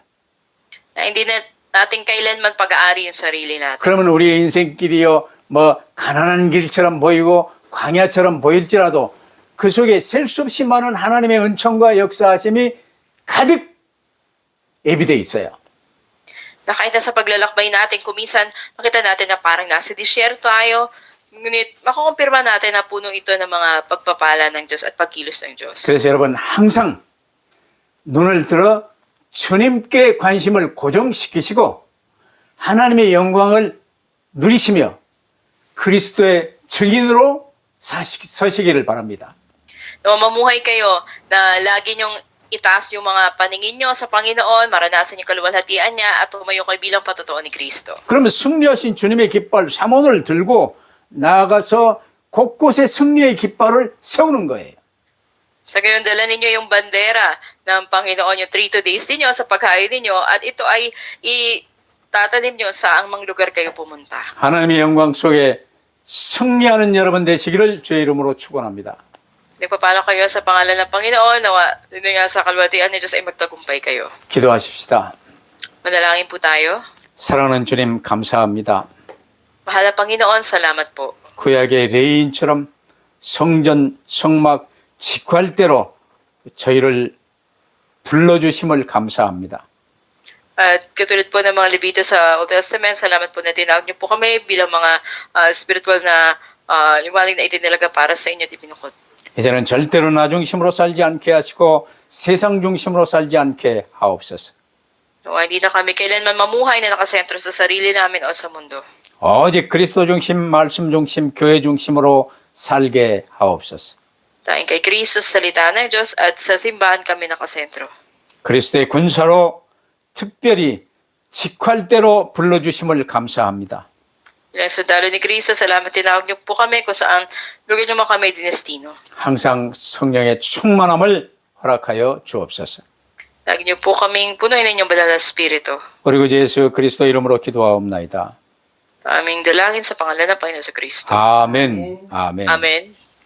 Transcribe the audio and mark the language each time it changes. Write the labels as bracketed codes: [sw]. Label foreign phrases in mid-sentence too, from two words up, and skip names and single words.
[tl] Na hindi na natin kailanman pag-aari yung sarili natin. [ko] 그러면 우리의 인생길이요 뭐 가난한 길처럼 보이고 광야처럼 보일지라도 그 속에 셀 수 없이 많은 하나님의 은총과 역사하심이 가득 예비되어 있어요. [tl] Na kahit na sa paglalakbay natin, kuminsan makita natin na parang nasa disyerto tayo, ngunit makukumpirma natin na puno ito ng mga pagpapala ng Diyos at pagkilos ng Diyos. [ko] 그래서 여러분 항상 눈을 들어 주님께 관심을 고정시키시고 하나님의 영광을 누리시며 그리스도의 증인으로 서시기를 바랍니다. [tl] No, mamuhay kayo na lagi niyong itaas yung mga paningin niyo sa Panginoon, maranasan yung kaluwalhatian niya at tumayo kayo bilang patotoo ni Kristo. [ko] 그러면 승리하신 주님의 깃발 삼원을 들고 나아가서 곳곳에 승리의 깃발을 세우는 거예요. [tl] Sa gayon, dala ninyo yung bandera ng Panginoon, yung 3 days ninyo sa paghain ninyo at ito ay itatanim nyo sa ang mga lugar kayo pumunta. [ko] 하나님의 영광 속에 승리하는 여러분 되시기를 주의 이름으로 축원합니다. [tl] Nagpapala kayo sa pangalan ng Panginoon, nawa din nga sa kalwatian ni Diyos ay magtagumpay kayo. [ko] 기도하십시다. [tl] Manalangin po tayo. [ko] 사랑하는 주님 감사합니다. [tl] Mahal na Panginoon, salamat po. [ko] 구약의 레인처럼 성전, 성막, 직할 대로 저희를 불러주심을 감사합니다. [tl] At katulad po ng mga Levita sa [en] Old Testament, [tl] salamat po na tinawag niyo po kami bilang mga spiritual na liwanag na itinilaga para sa inyo at ibinukod. [ko] 이제는 절대로 나 중심으로 살지 않게 하시고 세상 중심으로 살지 않게 하옵소서. [tl] So, hindi na kami kailanman mamuhay na nakasentro sa sarili namin o sa mundo. [ko] 오직 그리스도 중심, 말씀 중심, 교회 중심으로 살게 하옵소서. [tl] Dahil kay Kristo sa salita ng Diyos at sa simbahan kami nakasentro. [ko] 그리스도의 군사로 특별히 직할대로 불러주심을 감사합니다. [tl] Bilang sundalo ni Kristo, salamat tinawag niyo po kami kung saan lugar niyo man kami dinestino. [ko] 항상 성령의 충만함을 허락하여 주옵소서. [tl] Lagi niyo po kaming punuin ng inyong banal na espiritu. [ko] 우리 구주 예수 그리스도 이름으로 기도하옵나이다. [tl] Aming dalangin sa pangalan ng Panginoon sa Kristo. [ko] 아멘. 아멘. [tl] Amen.